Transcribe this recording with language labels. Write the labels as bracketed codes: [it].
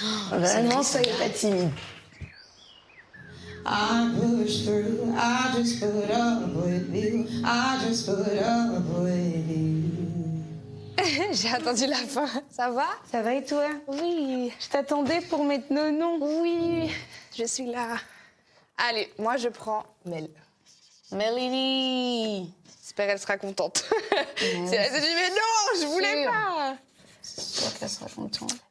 [fr] Vraiment, soyez pas timide. [en] I push through, I just put up with you, I just put up with you. [fr] J'ai attendu la fin. Ça va? Ça va et toi? Oui. Je t'attendais pour mettre nos noms. Oui, je suis là. Allez, moi je prends Mel. Melanie. J'espère qu'elle sera contente. C'est elle s'est dit mais non, je voulais pas. C'est sûr qu'elle sera contente.